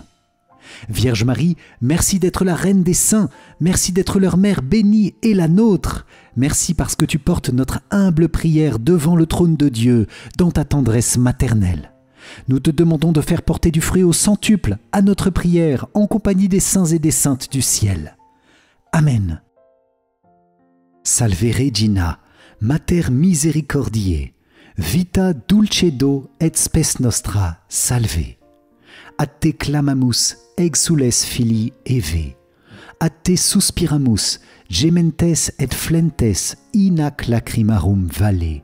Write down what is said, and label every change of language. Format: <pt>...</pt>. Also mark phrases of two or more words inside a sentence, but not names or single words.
<fr>Vierge Marie, merci d'être la reine des saints, merci d'être leur mère bénie et la nôtre. Merci parce que tu portes notre humble prière devant le trône de Dieu dans ta tendresse maternelle. Nous te demandons de faire porter du fruit au centuple à notre prière en compagnie des saints et des saintes du ciel. Amen.</fr> <la>Salve Regina, Mater misericordiae, vita dulcedo et spes nostra, salve. A te clamamus, exules filii Eve. A te suspiramus, gementes et flentes, in ac lacrimarum vale.</la>